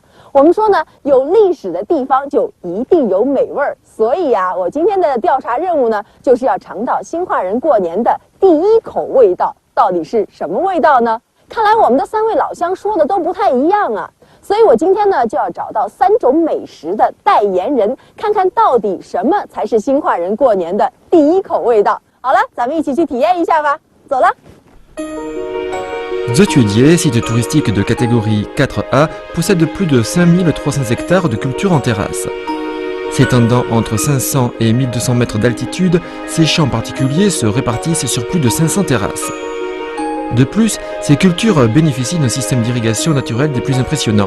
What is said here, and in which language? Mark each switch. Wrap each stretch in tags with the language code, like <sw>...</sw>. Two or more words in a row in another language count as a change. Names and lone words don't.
<zh>我们说呢，有历史的地方就一定有美味儿，所以呀，我今天的调查任务呢，就是要尝到兴化人过年的第一口味道，到底是什么味道呢？看来我们的3位老乡说的都不太一样啊，所以我今天呢就要找到3种美食的代言人，看看到底什么才是兴化人过年的第一口味道。好了，咱们一起去体验一下吧，走了。</zh> <fr>Zhetuedier, site touristique de catégorie 4A, possède plus de 5300 hectares de culture en terrasse. S'étendant entre 500 et 1200 mètres d'altitude, ces champs particuliers se répartissent sur plus de 500 terrasses. De plus, ces cultures bénéficient d'un système d'irrigation naturel des plus impressionnants.</fr>